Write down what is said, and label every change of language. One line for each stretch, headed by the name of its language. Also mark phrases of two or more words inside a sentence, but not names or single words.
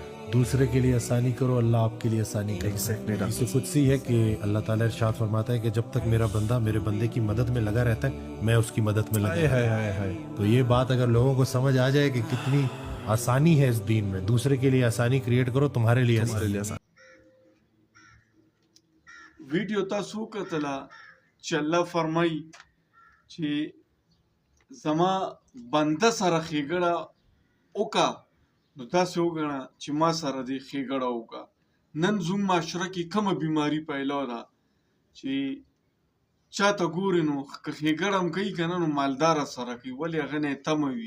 Urdu: دوسرے کے لیے آسانی کرو، اللہ آپ کے لیے آسانی کرے. اس قدسی ہے کہ اللہ تعالیٰ ارشاد فرماتا ہے کہ جب تک میرا بندہ میرے بندے کی مدد میں لگا رہتا ہے میں اس کی مدد میں لگا رہتا ہوں. تو یہ بات اگر لوگوں کو سمجھ آ جائے کہ کتنی آسانی ہے اس دین میں، دوسرے کے لیے آسانی کریٹ کرو، تمہارے لیے آسانی.
Pashto: ویډیو تاسو وکتله چې الله فرمایي چې زما بنده سره ښېګړه وکړه نو داسې وګڼه چې ما سره دې ښېګړه وکړه. نن زموږ معاشره کې کومه بیماري پیدا ده چې چاته ګورې نو که ښېګړه هم کوي که نه نو مالداره سره کوي، ولې هغه نه یې تمه وي.